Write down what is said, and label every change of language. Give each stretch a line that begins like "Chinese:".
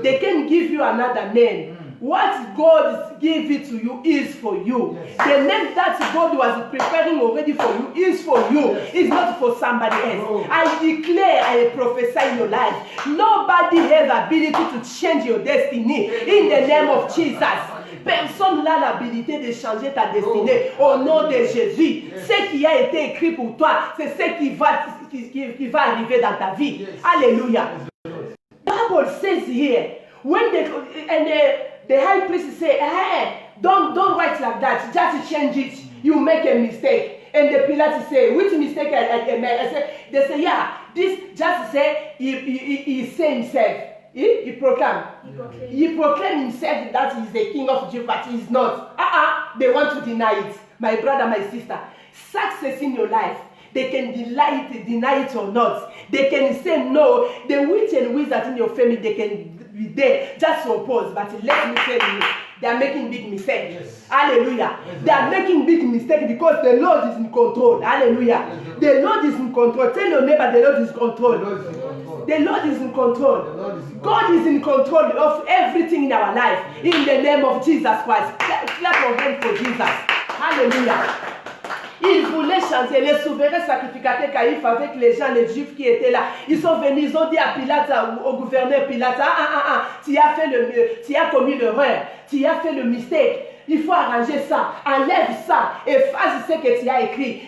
English: They can give you another name. What God gave it to you is for you. Yes. The name that God was preparing already for you is for you. Yes. It's not for somebody else. Oh. I declare, I prophesy in your life. Nobody has the ability to change your destiny in the name of Jesus.
French: Personne n'a l'habilité de changer ta destinée au nom de Jésus.
English: Yes.
French: Ce qui a été écrit pour toi, c'est ce qui va arriver dans ta vie.
English: Yes. Alléluia. Bible says here, when the high priest say, hey, don't write like that, just change it. You make a mistake. And the Pilate say, which mistake I made? They say, yeah, this just say he say himself. He proclaimed himself that he's the king of Jews, but he's not. They want to deny it. My brother, my sister, success in your life, they can deny it or not. They can say no. The witch and wizard in your family, they can be there just to oppose. But let me tell you, they are making big mistakes. Yes. Hallelujah. Yes. They are making big mistakes because the Lord is in control. Hallelujah. Yes. The Lord is in control. Tell your neighbor, the Lord is in control. The Lord is in control. God is in control of everything in our life. Yes. In the name of Jesus Christ. Clap your hands for Jesus. Hallelujah.
French: Ils voulaient chanter les souverains sacrificateurs Caïphe avec les gens, les juifs qui étaient là. Ils sont venus, ils ont dit à Pilate, au gouverneur Pilate, tu as fait tu as commis l'erreur, tu as fait le mystère. Il faut arranger ça, enlève ça, efface ce que tu as écrit.